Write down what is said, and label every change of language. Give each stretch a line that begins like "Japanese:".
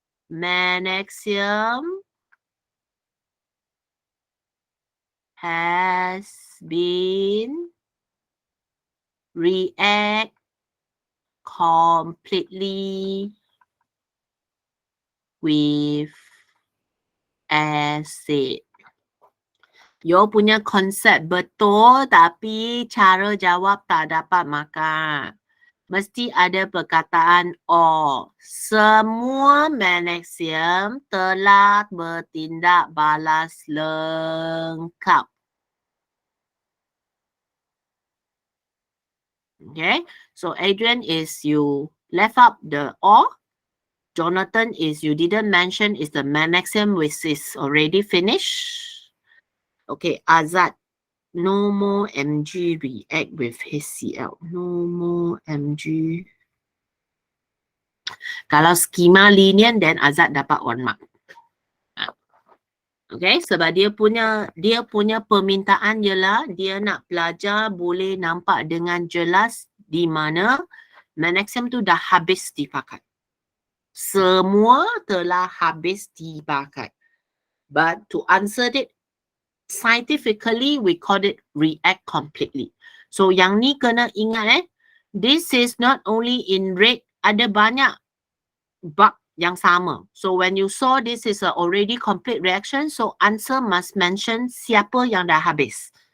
English: magnesium has been react completely with acid.
Malay: You punya konsep betul tapi cara jawab tak dapat makan. Mesti ada perkataan or. Semua magnesium telah bertindak balas lengkap.
English: Okay, so Adrian is you left out the or. Jonathan is you didn't mention is the magnesium which is already finished. Okay, Azad, no more Mg react with HCl. No more Mg.
Malay: Kalau skema linear, then Azad dapat 1 mark. Okay, sebab dia punya permintaan ialah dia nak pelajar boleh nampak dengan jelas di mana magnesium tu dah habis dipakai. Semua telah habis dipakai.
English: But to answer it scientifically, we call it react completely.
Malay: So yang ni kena ingat
English: this is not only in red,
Malay: ada banyak bab yang sama.
English: So when you saw this is a already complete reaction, so answer must mention
Malay: siapa yang dah habis.